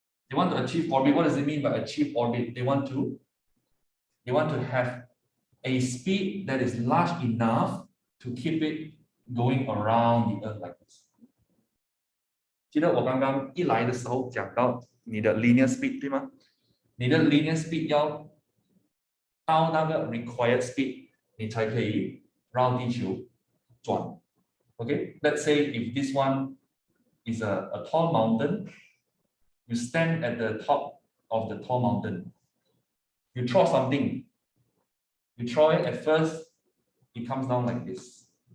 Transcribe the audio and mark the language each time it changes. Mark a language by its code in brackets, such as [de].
[en] They want to achieve orbit. What does it mean by achieve orbit? They want to have a speed that is large enough to keep it going around the Earth like this. [zh] 记得我刚刚一来的时候讲到你的 linear speed 对吗？你的 linear speed 要到那个 required speed，你才可以绕地球转。 [en] Okay, let's say if this one is a tall mountain, you stand at the top of the tall mountain. You throw something. You throw it at first, it comes down like this.